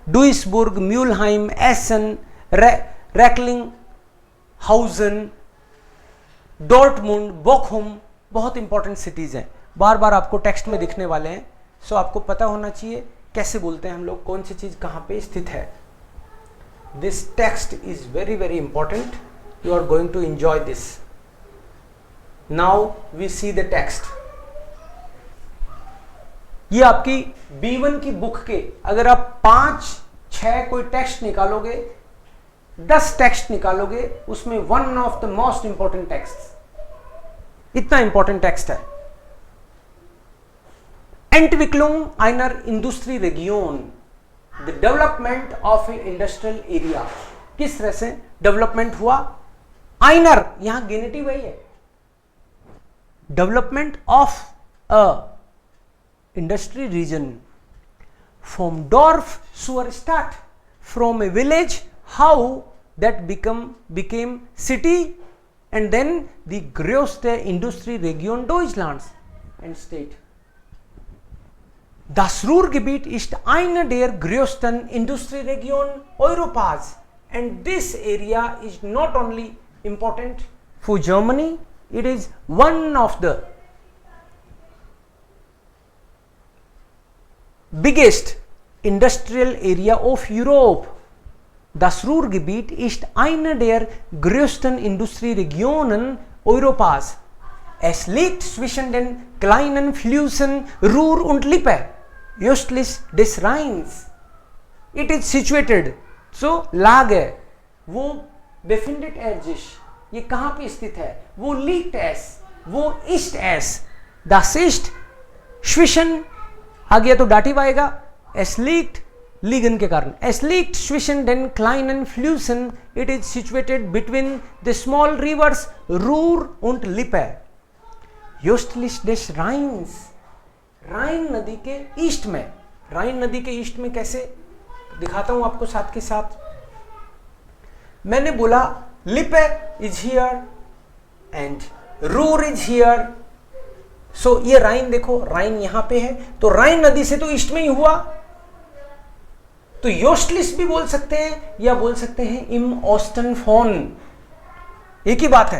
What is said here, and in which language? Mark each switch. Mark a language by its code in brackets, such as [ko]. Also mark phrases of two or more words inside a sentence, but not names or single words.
[hi] डुइसबुर्ग, म्यूलहाइम, एसन, रेक्लिनहाउजन, डॉर्टमुंड, बोखुम, बहुत [en] important cities [hi] हैं, बार बार आपको टेक्स्ट में दिखने वाले हैं। सो आपको पता होना चाहिए कैसे बोलते हैं हम लोग, कौन सी चीज कहां पे स्थित है। [en] This text is very very important, you are going to enjoy this. Now we see the text. [hi] ये आपकी B1 की बुक के अगर आप 5-6 कोई टेक्स्ट निकालोगे, 10 टेक्स्ट निकालोगे, उसमें [en] one of the most important text, [hi] इतना इंपॉर्टेंट टेक्स्ट है। [de] Entwicklung einer Industrie Region, [en] the development of a industrial area. [hi] किस तरह से डेवलपमेंट हुआ? [en] आइनर, [hi] यहां गेनेटिव वही है, [en] development of a industry region from [de] Dorf Suhrstadt, [en] from a village, how that became city, and then the [de] größte Industrieregion Deutschlands [en] and state. [de] Das Ruhrgebiet ist eine der größten Industrieregionen Europas, [en] and this area is not only important for Germany, it is one of the biggest industrial area of Europe. [de] Das Ruhrgebiet ist eine der größten Industrieregionen Europas. Es liegt zwischen den kleinen Flüssen Ruhr und Lippe, östlich des Rheins. [en] It is situated, so Lage, वो [de] befindet er sich, [hi] ये कहाँ पे स्थित है? [de] वो liegt es, वो ist es. Das ist zwischen, [hi] आ गया तो डाटिव आएगा, [de] es liegt, liegen [hi] के कारण, [de] es liegt zwischen den kleinen Flüssen, [en] it is situated between the small rivers Ruhr und Lippe, [de] östlich des Rheins, [hi] राइन नदी के ईस्ट में। राइन नदी के ईस्ट में कैसे दिखाता हूं आपको साथ के साथ। मैंने बोला [en] Lippe is here and Ruhr is here, [hi] सो ये राइन देखो, राइन यहां पे है, तो राइन नदी से तो ईस्ट में ही हुआ, तो योस्टलिस भी बोल सकते हैं या बोल सकते हैं [de] im Osten von, [hi] एक ही बात है।